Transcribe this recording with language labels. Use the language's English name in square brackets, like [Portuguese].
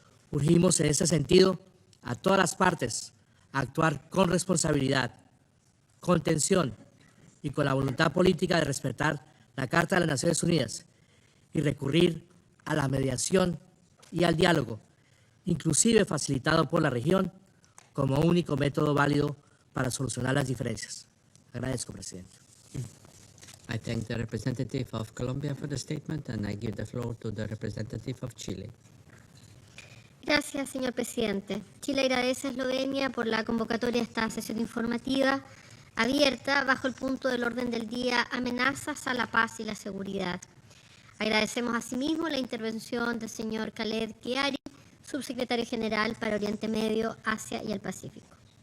[Spanish] Urgimos en este sentido a todas las partes a actuar con responsabilidad, contención y con la voluntad política de respetar la Carta de las Naciones Unidas y recurrir a la mediación y al diálogo, inclusive facilitado por la región, como único método válido para solucionar las diferencias. Agradezco, presidente. [English] I thank the representative of Colombia for the statement and I give the floor to the representative of Chile. [Spanish] Gracias, señor presidente. Chile agradece a Eslovenia por la convocatoria de esta sesión informativa abierta bajo el punto del orden del día amenazas a la paz y la seguridad. Agradecemos asimismo la intervención del señor Khaled Kiari, subsecretario general para Oriente Medio, Asia y el Pacífico.